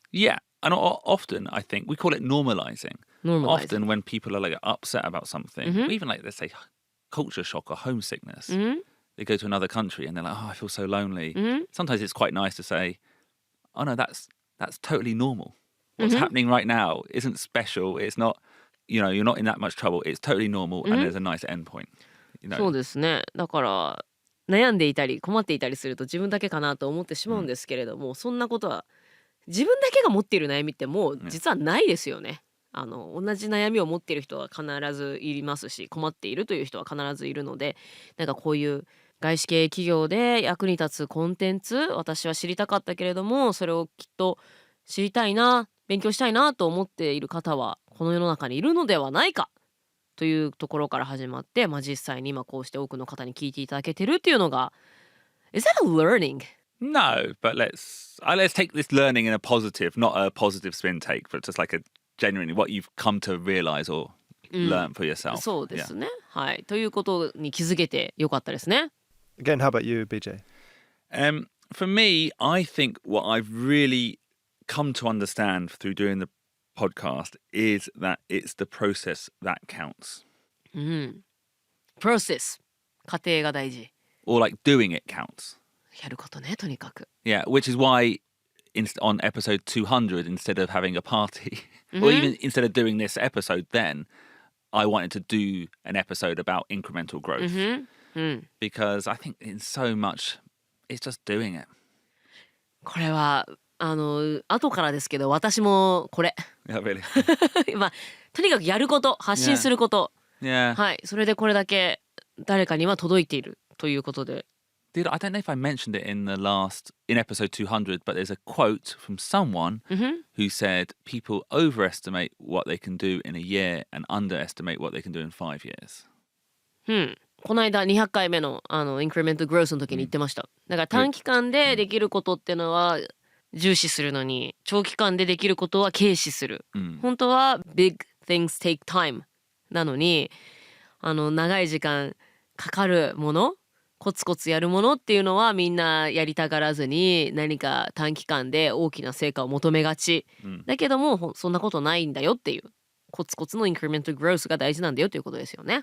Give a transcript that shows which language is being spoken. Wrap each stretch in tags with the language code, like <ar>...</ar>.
<en>Yeah, and often I think we call it normalizing. Often when people are like upset about something, or even like let's say culture shock or homesickness, they go to another country and they're like, oh, I feel so lonely. Sometimes it's quite nice to say, oh no, that's totally normal. What's happening right now isn't special. It's not, you're not in that much trouble. It's totally normal and there's a nice end point.</en> <ja>そうですね。だから悩んでいたり困っていたりすると自分だけかなと思ってしまうんですけれども、そんなことは自分だけが持っている悩みってもう実はないですよね。同じ悩みを持っている人は必ずいますし、困っているという人は必ずいるので、なんかこういう外資系企業で役に立つコンテンツ、私は知りたかったけれどもそれをきっと知りたいな、勉強したいなと思っている方はこの世の中にいるのではないかというところから始まって、実際に今こうして多くの方に聞いていただけてるっていうのが</ja> <en>Is that a learning? No, but let's take this learning in a positive, not a positive spin take, but just like a genuinely what you've come to realize or learn for yourself.</en> <ja>そうですね、はい、ということに気づけてよかったですね。</ja> <en>Again, how about you, BJ? For me, I think what I've really come to understand through doing the podcast is that it's the process that counts.</en> <ja>Process 過程が大事。</ja> <en>Or like doing it counts.</en> <ja>やることね、とにかく。</ja> <en>Yeah, which is why on episode 200, instead of having a party, or even instead of doing this episode then, I wanted to do an episode about incremental growth. Because I think in so much, it's just doing it.</en> <ja>これは後からですけど私もこれ。</ja> <en>Yeah, really.</en> <ja>とにかくやること、発信すること。</ja> <en>Yeah.</en> <ja>はい、それでこれだけ誰かには届いているということで。</ja> <en>Dude, I don't know if I mentioned it in episode 200, but there's a quote from someone who said people overestimate what they can do in a year and underestimate what they can do in 5 years.</en> <ja>この間200回目のインクリメントグロースの時に言ってました。だから短期間でできることってのは重視するのに、長期間でできることは軽視する。本当は</ja> <en>big things take time</en> <ja>なのに、長い時間かかるもの、コツコツやるものっていうのはみんなやりたがらずに何か短期間で大きな成果を求めがち、だけどもそんなことないんだよっていう、コツコツのインクリメントグロースが大事なんだよということですよね。</ja>